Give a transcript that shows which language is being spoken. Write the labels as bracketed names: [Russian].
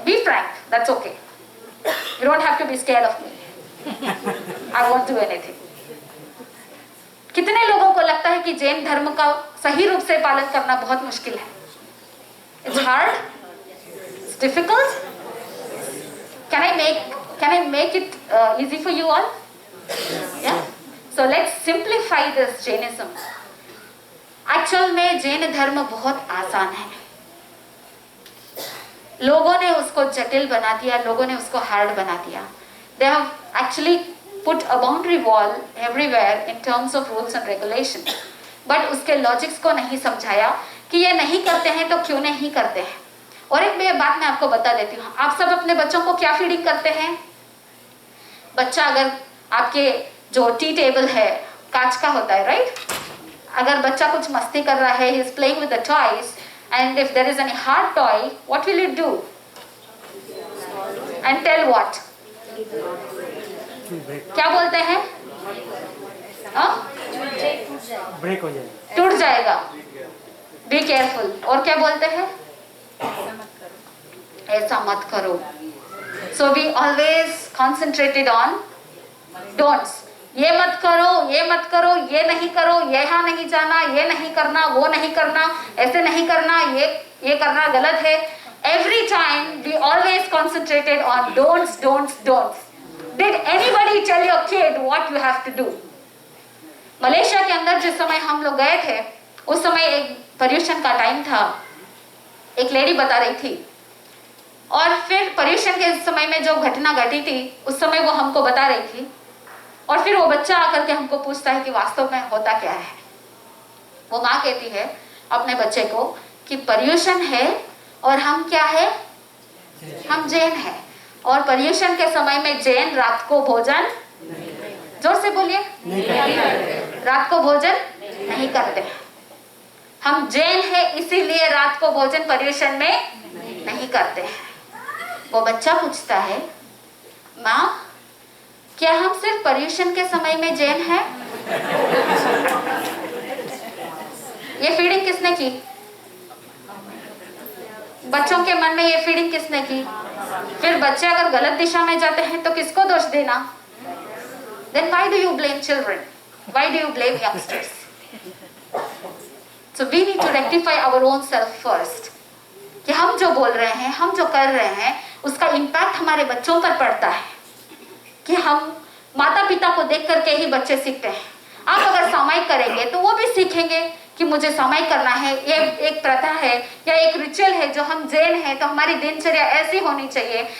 [English] Be frank, that's okay, you don't have to be scared of me, I won't do anything. [Hindi] कितने लोगों को लगता है कि जैन धर्म का सही रूप से पालन करना बहुत मुश्किल है? [English] It's hard, it's difficult. Can I make it easy for you all? Yeah. So let's simplify this Jainism. [Hindi] Actual में जैन धर्म बहुत आसान है। लोगों ने उसको जटिल बना दिया, लोगों ने उसको हार्ड बना दिया। [English] They have actually put a boundary wall everywhere in terms of rules and regulation. [Hindi] But उसके लॉजिक्स को नहीं समझाया कि ये नहीं करते हैं तो क्यों नहीं करते हैं। और एक बात मैं आपको बता देती हूँ, आप सब अपने बच्चों को क्या फीडिंग करते हैं? बच्चा अगर आपके जो टी टेबल है कांच का होता है, राइट? अगर बच्चा कुछ मस्ती कर रहा है, [English] he is playing with the toys, and if there is any hard toy, what will you do? And tell what? [Hindi] क्या बोलते हैं? ब्रेक हो जाएगा, टूट जाएगा, [English] Be careful. [Hindi] और क्या बोलते हैं? ऐसा मत करो। [English] So we always concentrated on don'ts. [Hindi] ये मत करो, ये मत करो, ये नहीं करो, यहाँ नहीं जाना, ये नहीं करना, वो नहीं करना, ऐसे नहीं करना, ये करना गलत है। [English] every time we always concentrated on don'ts, don'ts, [Hindi] don'ts. [English] Did anybody tell your kid what you have to do? [Hindi] Malaysia के अंदर जिस समय हम लोग गए थे, उस समय एक पर्यूषण का टाइम था। एक लेडी बता रही थी, और फिर पर्यूषण के समय में जो घटना घटी थी, उस समय वो हमको बता रही थी, और फिर वो बच्चा आकर के हमको पूछता है कि वास्तव में होता क्या है। वो माँ कहती है अपने बच्चे को कि पर्यूषण है और हम क्या है, हम जैन है, और पर्यूषण के समय में जैन रात को भोजन, जोर से बोलिए, रात को भोजन नहीं करते। हम जैन है इसीलिए रात को भोजन पर्यूषण में नहीं करते हैं। वो बच्चा पूछता है, माँ क्या हम सिर्फ पर्यूषण के समय में जैन है? ये फीडिंग किसने की? बच्चों के मन में ये फीडिंग किसने की? फिर बच्चे अगर गलत दिशा में जाते हैं तो किसको दोष देना? [English] Then why do you blame children? Why do you blame youngsters? So we need to rectify our own self first. [Hindi] कि हम जो बोल रहे हैं, हम जो कर रहे हैं, उसका इम्पैक्ट हमारे बच्चों पर पड़ता है। कि हम माता पिता को देख करके ही बच्चे सीखते हैं। आप अगर सामायिक करेंगे तो वो भी सीखेंगे कि मुझे सामायिक करना है, ये एक प्रथा है या एक रिचुअल है, जो हम जैन है तो हमारी दिनचर्या ऐसी होनी चाहिए।